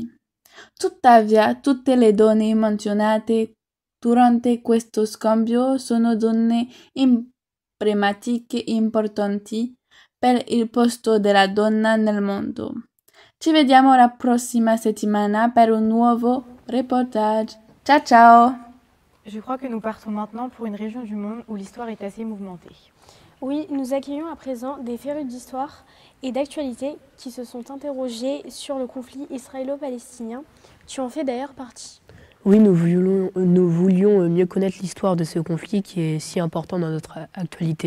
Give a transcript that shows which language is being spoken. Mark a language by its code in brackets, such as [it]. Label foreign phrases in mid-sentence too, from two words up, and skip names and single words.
[it] Tuttavia, tutte le donne menzionate durante questo scambio sono donne emblematiche importanti per il posto della donna nel mondo. Ci vediamo la prossima settimana per un nuovo reportage. Ciao ciao! [fr] Je crois que nous partons maintenant pour une région du monde où l'histoire est assez mouvementée. Oui, nous accueillons à présent des férus d'histoire et d'actualité qui se sont interrogés sur le conflit israélo-palestinien. Tu en fais d'ailleurs partie. Oui, nous voulions mieux connaître l'histoire de ce conflit qui est si important dans notre actualité.